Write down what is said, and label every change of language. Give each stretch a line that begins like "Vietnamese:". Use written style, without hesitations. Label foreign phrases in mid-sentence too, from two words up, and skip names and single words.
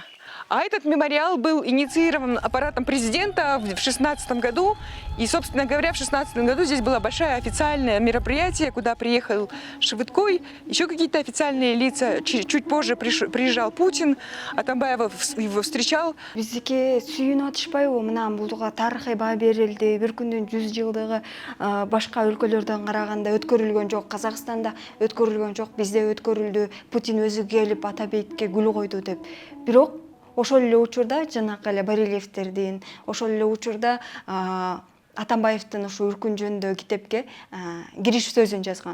Russian: А этот мемориал был инициирован аппаратом президента в 2016 году. И, собственно говоря, в 2016 году здесь было большое официальное мероприятие, куда приехал Шевыткой, еще какие-то официальные лица. Чуть позже приезжал Путин, Атамбаев его встречал.
Kyrgyz: Биздики сүйүнүп атышпайбы? Мына булга тарыхый баа берилди. Бир күндүн 100 жылдыгы башка өлкөлөрдөн караганда өткөрүлгөн жок. Казакстанда өткөрүлгөн жок, бизде өткөрүлдү. Путин өзү келип Атабекке гүл койду деп. Бирок ошол эле учурда жанакы эле барельефтердин, ошол эле учурда Атамбаевдин ушу үркүн жөнүндөгү китепке кириш сөзүн жазган.